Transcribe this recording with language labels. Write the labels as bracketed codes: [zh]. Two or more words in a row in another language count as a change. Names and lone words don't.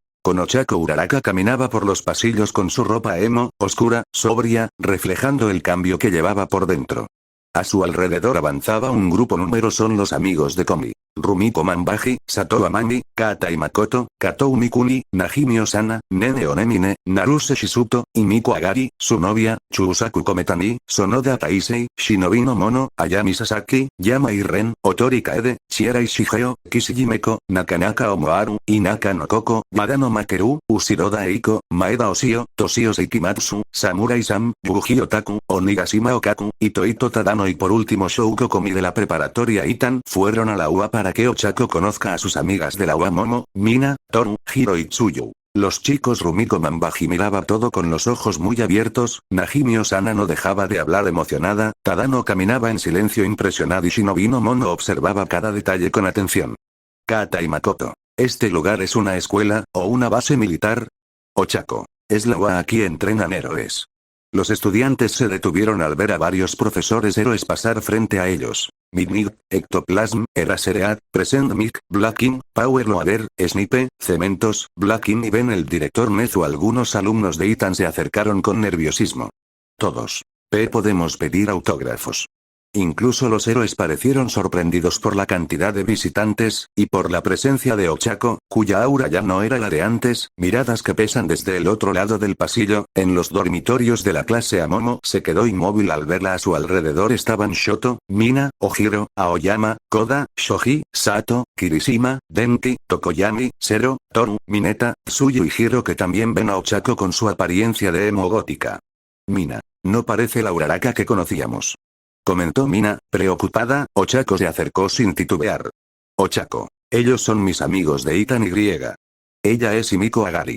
[es] Con Ochako, Uraraka caminaba por los pasillos con su ropa emo, oscura, sobria, reflejando el cambio que llevaba por dentro. A su alrededor avanzaba un grupo número, son los amigos de Komi. Rumiko Manbaji, Sato Amami, Kata y Makoto, Katou Mikuni, Najimi Osana, Nene Onemine, Naruse Shizuto, y Miko Agari, su novia, Chusaku Kometani, Sonoda Taisei, Shinobi no Mono, Ayami Sasaki, Yama y Ren, Otori Kaede, Chierai Shigeo, Kishijimeko, Nakanaka Omoaru, Inaka no Koko, Madano Makeru, Usiroda Eiko, Maeda Oshio, Toshio Seikimatsu, Samurai Sam, Yuji Otaku, Onigashima Okaku, Ito Tadano y por último Shouko Komi de la preparatoria Itan fueron a la UA para que Ochako conozca a sus amigas de la UA Momo, Mina, Toru, Hiro y Tsuyu. Los chicos. Rumiko Manbaji miraba todo con los ojos muy abiertos, Najimi Osana no dejaba de hablar emocionada, Tadano caminaba en silencio impresionado y Shinobi no Mono observaba cada detalle con atención. Kata y Makoto. ¿Este lugar es una escuela, o una base militar? Ochako. Es la UA, aquí entrenan héroes. Los estudiantes se detuvieron al ver a varios profesores héroes pasar frente a ellos. Midnight, Ectoplasm, Eraseread, Present Mic, Blacking, Power Loader, Snipe, Cementos, Blacking y Ben. El director Nezu. Algunos alumnos de Itan se acercaron con nerviosismo. Todos. Podemos pedir autógrafos. Incluso los héroes parecieron sorprendidos por la cantidad de visitantes, y por la presencia de Ochako, cuya aura ya no era la de antes. Miradas que pesan desde el otro lado del pasillo. En los dormitorios de la clase Amomo se quedó inmóvil al verla. A su alrededor estaban Shoto, Mina, Ojiro, Aoyama, Koda, Shoji, Sato, Kirishima, Denki, Tokoyami, Sero, Toru, Mineta, Tsuyu y Hiro, que también ven a Ochako con su apariencia de emo gótica. Mina. No parece la Uraraka que conocíamos. Comentó Mina, preocupada. Ochako se acercó sin titubear. Ochako. Ellos son mis amigos de Itan y. Ella es Himiko Agari.